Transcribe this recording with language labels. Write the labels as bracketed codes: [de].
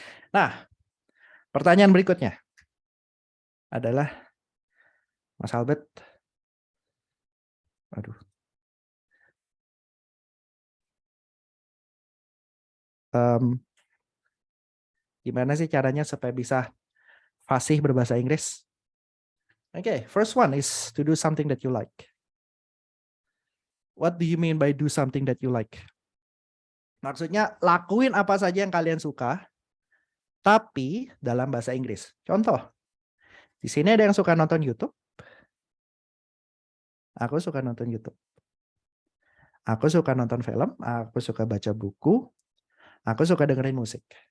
[id] Nah, pertanyaan berikutnya adalah, Mas Albert, aduh, gimana sih caranya supaya bisa fasih berbahasa Inggris? [en] Okay, first one is to do something that you like. What do you mean by do something that you like? [id] Maksudnya lakuin apa saja yang kalian suka, tapi dalam bahasa Inggris. Contoh, di sini ada yang suka nonton YouTube. Aku suka nonton YouTube. Aku suka nonton film, aku suka baca buku, aku suka dengerin musik.